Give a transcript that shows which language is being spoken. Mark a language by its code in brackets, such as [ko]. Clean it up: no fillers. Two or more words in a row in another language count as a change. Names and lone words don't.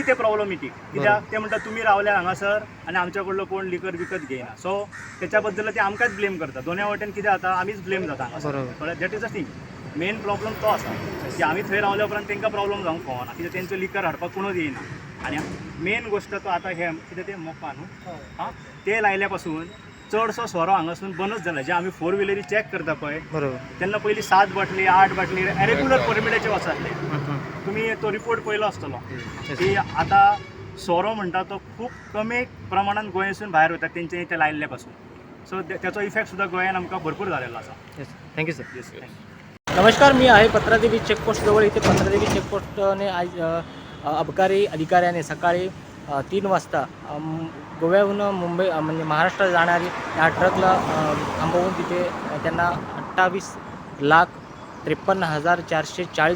[kok] ते प्रॉब्लेमेटीक कित्याक ते म्हणटा तुमी रावल्या हांगासर आनी आमच्या कडलो कोण लिकर विकत घेयना सो त्याच्या बद्दल ते आमकांच ब्लेम करता दोनूय वाटेन कितें जाता आमीच ब्लेम जाता हांगासर कळ्ळें [en] that is a thing main problem [kok] तो आसा की आमी थंय रावल्या उपरांत तांकां प्रॉब्लम जावंक फावना कित्याक तेंचो लिकर हाडपाक कोणूच येयना आनी मेन गोश्ट तो आतां हे कितें ते मोपा न्हू हां ते लायल्या पासून चडसो सोरो हांगासून बनच जाला जे आमी 4 व्हिलरी चॅक करता पळय बरोबर तेन्ना पयलीं 7 बाटली 8 बाटली रेग्युलर परमिटाचे वचताले तुमी तो रिपोर्ट पयलो आसतलो की आतां सोरो म्हणटा तो खूब कमी प्रमाणात गोंयासून भायर वतात तेंचे ते लायल्ल्या पासून सो त्याचो इफेक्ट सुद्धा गोंयान आमकां भरपूर जालेलो आसा [en] thank you sir [kok] येस [mr] नमस्कार मी आहे पत्रादेवी चेकपोस्ट जवळ इथे पत्रादेवी चेकपोस्टने आज अबकारी अधिकाऱ्याने सकाळी 3 वाजता गोव्याहून मुंबई म्हणजे महाराष्ट्रात जाणारी या ट्रकला थांबवून तिथे त्यांना 28,53,440